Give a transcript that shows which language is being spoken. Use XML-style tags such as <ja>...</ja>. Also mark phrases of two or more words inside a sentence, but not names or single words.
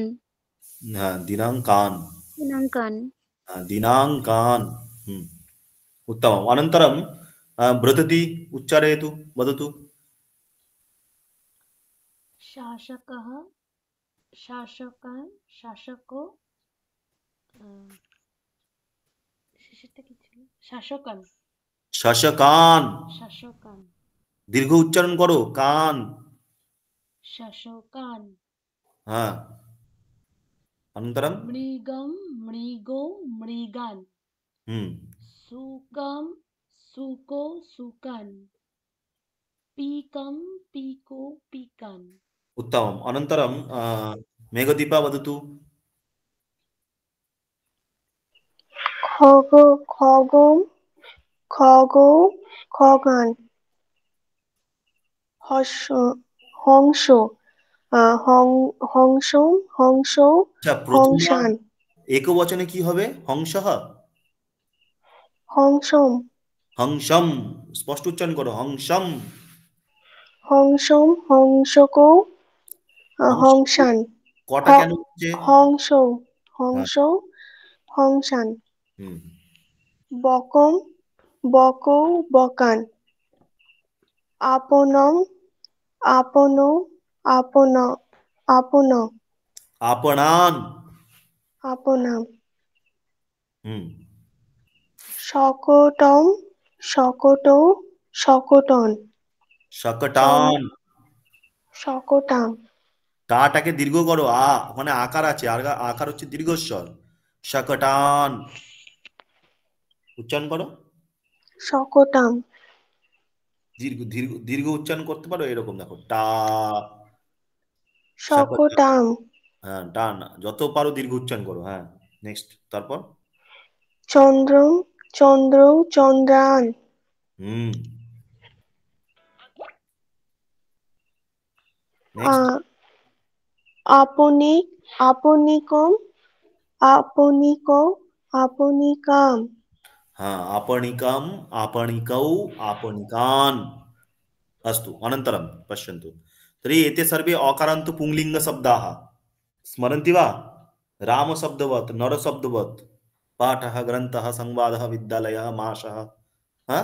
<sa>दिनाङ्कान् दिनाङ्कान् दिनाङ्कान् उत्तमम् अनन्तरं ब्रतति उच्चारयतु वदतु शासकः शासकान् शासको</sa> <bn>শেষেরটা কি ছিল শাসকান</bn> <sa>शासकान् শাসকান</sa> <bn>দীর্ঘ উচ্চারণ করো কান</bn> <sa>শাসকান हाँ अनन्तरं মৃগম মৃগো মৃগান সুকম সুকো সুকান पीकं पीको पीकान् उत्तमम् अनन्तरं मेघदीपा वदतु खगो खगों खगो खगान हर्ष हंसो हंसो हंसो</sa> <bn>আচ্ছা প্রথমবার</bn> <sa>हंसान</sa> <bn>একবচনে কি হবে হংসহ</bn> <sa>हंसम</sa> <bn>হংসম স্পষ্ট উচ্চারণ করো হংসম</bn> <sa>हंसम हंसको হংস हंसान</sa> <bn>কটা কেন হচ্ছে</bn> <sa>हंसो</sa> <bn>হ্যাঁ</bn> <sa>हंसो हंसान হুম बकम बको बकान आपनम आपनो आपन आपन आपणान आपनाम হুম शकटम शकटो शकटन चम शकटान शकटाम</sa> <bn>টাটাকে দীর্ঘ করো ওখানে আকার আছে আর আকার হচ্ছে দীর্ঘস্বর शकटान উচ্চারণ করো</bn> <sa>शकटाम</sa> <bn>দীর্ঘ দীর্ঘ দীর্ঘ উচ্চারণ করতে পারো এরকম দেখো টা शकटान</bn> <sa>शकटाम</sa> <bn>হ্যাঁ টান যত পারো দীর্ঘ উচ্চারণ করো হ্যাঁ নেক্সট তারপর</bn> <sa>चंद्रम चंद्र चंद्रान</sa> <bn>হুম নেক্সট</bn> <sa>आपनिक आपनिकम आपनिक आपनिकाम हाँ आपणिकम आपणिकौ आपणिकान् अस्तु अनन्तरं पश्यन्तु तर्हि एते सर्वे अकारान्त पुंलिङ्गशब्दाः स्मरन्ति वा रामशब्दवत् नरशब्दवत् पाठः ग्रन्थः संवादः विद्यालयः माषः हा</sa>